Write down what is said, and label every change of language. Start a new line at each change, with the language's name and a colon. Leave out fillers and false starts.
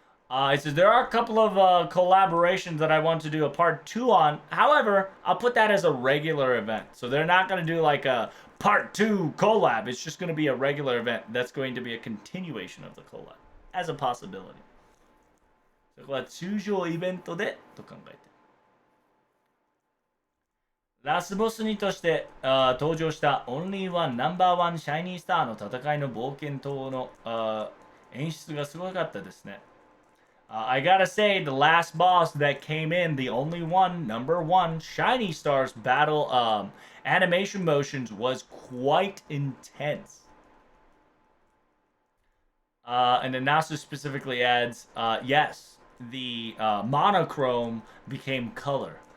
English: It says there are a couple of collaborations that I want to do a part 2 on. However, I'll put that as a regular event. So they're not going to do like a part 2 collab. It's just going to be a regular event that's going to be a continuation of the collab as a possibility.
Japanese: そこは通常イベントでと考えて。ラスボスにとして登場したオンリーワンナンバーワンシャイニースターの戦いの冒険等の演出がすごかったですね。
English: I gotta say, the last boss that came in, the only one, number one, Shiny Stars battle animation motions was quite intense. And then Nasu specifically adds, yes, the monochrome became color.